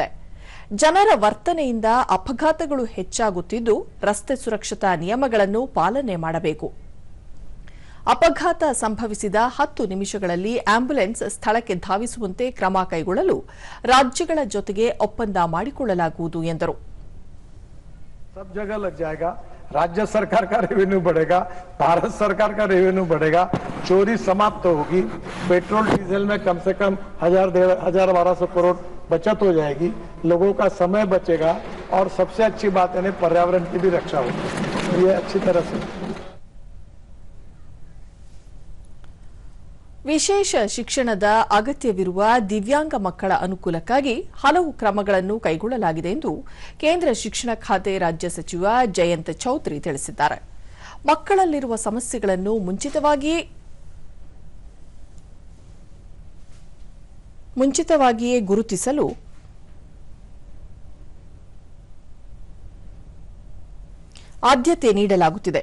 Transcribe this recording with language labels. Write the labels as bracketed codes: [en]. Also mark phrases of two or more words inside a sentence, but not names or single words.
[kn] ಜನರ ವರ್ತನೆಯಿಂದ ಅಪಘಾತಗಳು ಹೆಚ್ಚಾಗುತ್ತಿದ್ದು, ರಸ್ತೆ ಸುರಕ್ಷತಾ ನಿಯಮಗಳನ್ನು ಪಾಲನೆ ಮಾಡಬೇಕು. ಅಪಘಾತ ಸಂಭವಿಸಿದ 10 ನಿಮಿಷಗಳಲ್ಲಿ ಆಂಬ್ಯುಲೆನ್ಸ್ ಸ್ಥಳಕ್ಕೆ ಧಾವಿಸುವಂತೆ ಕ್ರಮ ಕೈಗೊಳ್ಳಲು ರಾಜ್ಯಗಳ ಜೊತೆಗೆ ಒಪ್ಪಂದ ಮಾಡಿಕೊಳ್ಳಲಾಗುವುದು ಎಂದರು. [hi] सब जगह लग जाएगा, राज्य सरकार का रेवेन्यू बढ़ेगा, भारत सरकार का रेवेन्यू बढ़ेगा, चोरी समाप्त होगी, पेट्रोल डीजल में कम से कम 1,000-1,200 करोड़ बचत हो जाएगी, लोगों का समय बचेगा और सबसे अच्छी बात है पर्यावरण की भी रक्षा होगी. ये अच्छी तरह से [kn] ವಿಶೇಷ ಶಿಕ್ಷಣದ ಅಗತ್ಯವಿರುವ ದಿವ್ಯಾಂಗ ಮಕ್ಕಳ ಅನುಕೂಲಕ್ಕಾಗಿ ಹಲವು ಕ್ರಮಗಳನ್ನು ಕೈಗೊಳ್ಳಲಾಗಿದೆ ಎಂದು ಕೇಂದ್ರ ಶಿಕ್ಷಣ ಖಾತೆ ರಾಜ್ಯ ಸಚಿವ ಜಯಂತ್ ಚೌಧರಿ ತಿಳಿಸಿದ್ದಾರೆ. ಮಕ್ಕಳಲ್ಲಿರುವ ಸಮಸ್ಯೆಗಳನ್ನು ಮುಂಚಿತವಾಗಿಯೇ ಗುರುತಿಸಲು ಆದ್ಯತೆ ನೀಡಲಾಗುತ್ತಿದೆ.